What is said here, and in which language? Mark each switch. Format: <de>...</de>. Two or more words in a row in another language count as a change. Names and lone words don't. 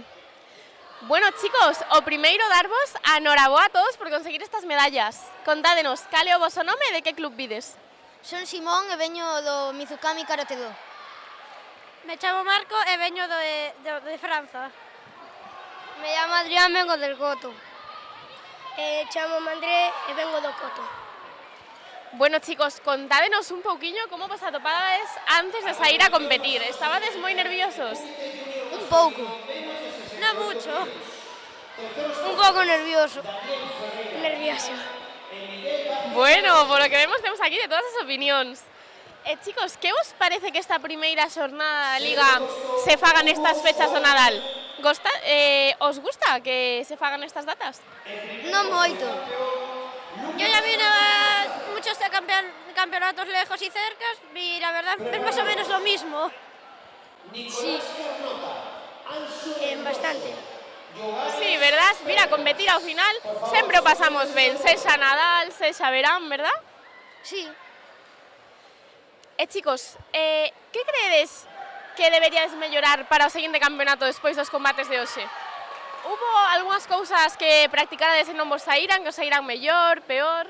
<gl>Bueno, chicos, o primeiro darvos a enhoraboa a todos por conseguir estas medallas. Contádenos, cal é o voso nome e de que club vides? Son Simón e veño do Mizukami Karate Do. Me chamo Marco e veño de Franza. Me chamo Adrián,</gl> <es>vengo del Coto.</es> <gl>Chamo André e vengo do Coto. Bueno, chicos, contádenos un pouquiño como vos atopades antes de sair a competir. Estabades moi nerviosos? Un pouco.</gl> <es>No mucho. Un poco nervioso. Bueno, por lo que vemos</es> <gl>temos aquí de todas as opinións. Chicos, que vos parece que esta primeira xornada da Liga se fagan estas fechas do Nadal? Os gusta que se fagan estas datas? Non moito.</gl> <es>Yo ya vine a muchos campeonatos lejos y cercas y la verdad es más o menos lo mismo. Sí. Bastante. Sí, verdad? Mira,</es> <gl>competir ao final sempre o pasamos ben, sexa Nadal, sexa verán, verdad?</gl> <es>Sí.</es> <gl>Chicos, que credes que deberíades mellorar para o seguinte campeonato despois dos combates de hoxe? Hubo algunhas cousas que practicarades e non vos saíran, que os saíran mellor, peor?</gl>